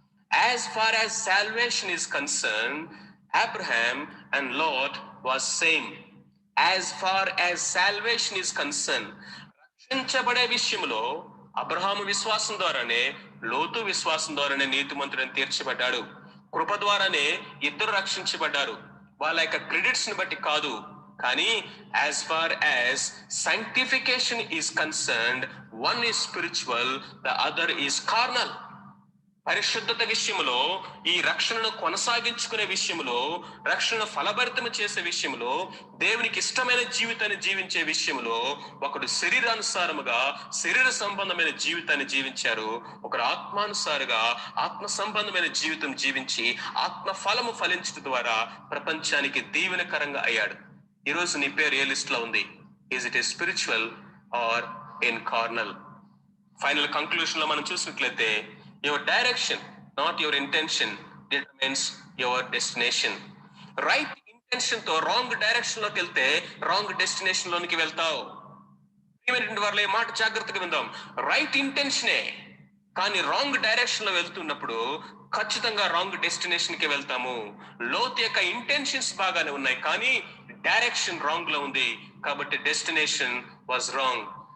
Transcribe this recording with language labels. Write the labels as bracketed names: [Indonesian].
[English] As far as salvation is concern, Abraham and Lot was same. As far as salvation is concern, [Telugu] రక్షించబడే విషయంలో అబ్రహాము విశ్వాసం ద్వారానే, లోతు విశ్వాసం ద్వారానే నీతిమంతుడని తీర్చబడ్డాడు. కృప ద్వారానే ఇద్దరు రక్షించబడ్డారు, వాళ్ళ యొక్క క్రెడిట్స్ ని బట్టి కాదు. [English] కానీ as far as sanctification is concerned, one is spiritual, the other is carnal. [Telugu] పరిశుద్ధత విషయంలో, ఈ రక్షణను కొనసాగించుకునే విషయంలో, రక్షణను ఫలభరితం చేసే విషయంలో, దేవునికి ఇష్టమైన జీవితాన్ని జీవించే విషయంలో ఒకడు శరీరానుసారముగా శరీర సంబంధమైన జీవితాన్ని జీవించారు, ఒకరు ఆత్మానుసారుగా ఆత్మ సంబంధమైన జీవితం జీవించి ఆత్మ ఫలము ఫలించడం ద్వారా ప్రపంచానికి దీవెనకరంగా అయ్యాడు. ఈరోజు నీ పేరు ఏ లిస్ట్ లో ఉంది? [English] Is it a spiritual or in carnal? [Telugu] Final conclusion లో మనం చూసినట్లయితే, [English] your direction, not your intention, determines your destination. [Telugu] Right intention తో రాంగ్ డైరెక్షన్ లోకి వెళ్తే రాంగ్ డెస్టినేషన్ లోనికి వెళ్తావు. వాళ్ళ మాట జాగ్రత్తగా విందాం. రైట్ ఇంటెన్షనే, కానీ రాంగ్ డైరెక్షన్ లో వెళ్తున్నప్పుడు ఖచ్చితంగా రాంగ్ డెస్టినేషన్ కి వెళ్తాము. లోతు యొక్క ఇంటెన్షన్స్ బాగానే ఉన్నాయి, కానీ డైరెక్షన్ రాంగ్ లో ఉంది, కాబట్టి డెస్టినేషన్ వాజ్ రాంగ్.